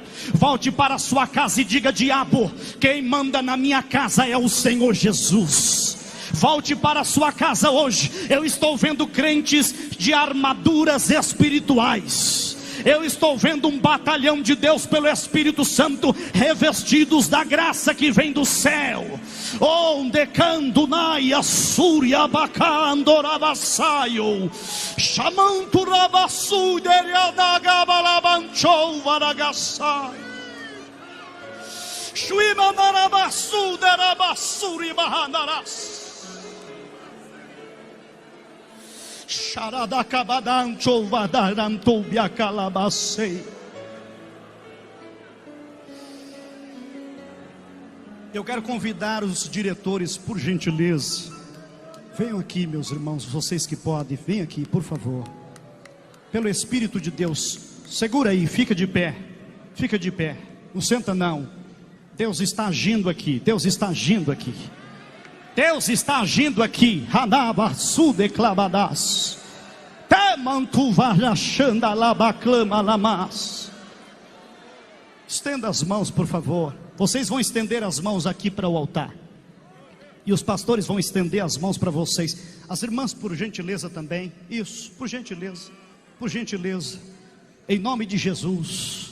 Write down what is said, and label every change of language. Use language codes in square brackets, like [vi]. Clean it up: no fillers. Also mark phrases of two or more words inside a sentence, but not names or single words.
[pt] Volte para a sua casa e diga: diabo, quem manda na minha casa é o Senhor Jesus. Volte para a sua casa hoje. Eu estou vendo crentes de armaduras espirituais. Eu estou vendo um batalhão de Deus pelo Espírito Santo, revestidos da graça que vem do céu. Onde candunaia suria bacandorabassaio chamantu rabassu deriadagabalabanchou varagassai shuimanarabassu derabassuri bahanaras sharadakabadanchou vadarantou biacalabasei. Eu quero convidar os diretores, por gentileza. Venham aqui, meus irmãos, vocês que podem, venham aqui, por favor. Pelo Espírito de Deus, segura aí, fica de pé. Fica de pé, não senta não. Deus está agindo aqui, Deus está agindo aqui. Deus está agindo aqui. Hanabasu declamadas. Temantu varachanda labaclama lamas. Estenda as mãos, por favor. Vocês vão estender as mãos aqui para o altar. E os pastores vão estender as mãos para vocês. As irmãs, por gentileza também. Isso, por gentileza. Por gentileza. Em nome de Jesus.